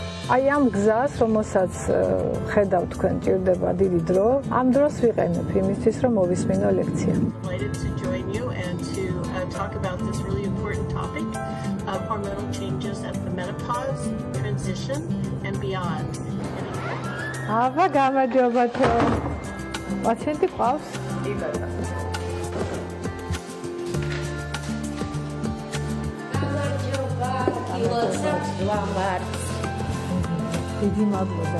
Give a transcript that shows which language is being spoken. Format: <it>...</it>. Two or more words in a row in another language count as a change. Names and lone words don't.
<ka>აი ამ გზას, რომელსაც ხედავ თქვენ ჭირდება დიდი დრო, ამ დროს ვიყენებ იმისთვის, რომ მოვისმინო ლექცია.</ka> <en>Delighted to join you and to talk about this really important topic of hormonal changes at the menopause, transition, and beyond.</en> <ka>აბა გამარჯობათო. პაციენტი ყავს? დიდი მადლობა.</ka>